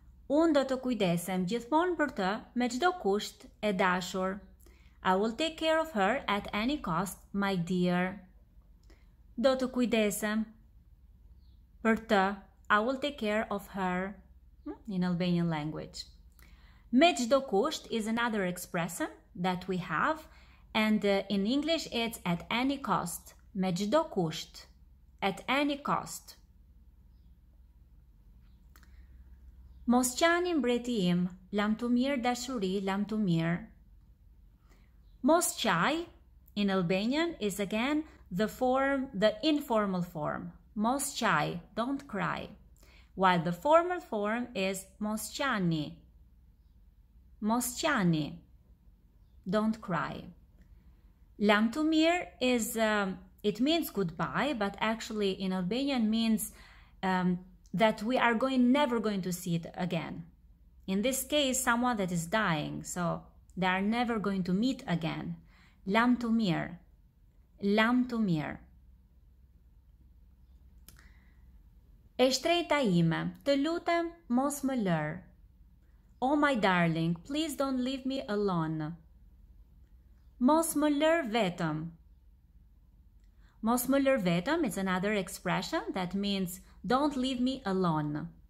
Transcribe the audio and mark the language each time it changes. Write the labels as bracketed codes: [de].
[sq] Unë do të kujdesem gjithmonë për të me çdo kusht e dashur. [en] I will take care of her at any cost, my dear. [sq] Do të kujdesem për të. [en] I will take care of her in Albanian language. [sq] Me çdo kusht [en] is another expression that we have, and in English it's at any cost. [sq] Me çdo kusht. [en] At any cost. [sq] Mos qani mbreti im, lam të mirë dashuri, lam të mirë. Mos qaj, [en] in Albanian, is again the informal form. [sq] Mos qaj, [en] don't cry. While the formal form is [sq] mos qani. Mos qani, [en] don't cry. [sq] Lam të mirë [en] is, it means goodbye, but actually in Albanian means that we are never going to see it again. In this case, someone that is dying, so they are never going to meet again. [sq] Lam të mirë. Lam të mirë. E shtrejta ime, të lutem mos më lër. [en] Oh my darling, please don't leave me alone. [sq] Mos më lër vetëm. Mos më lër vetëm [en] is another expression that means don't leave me alone.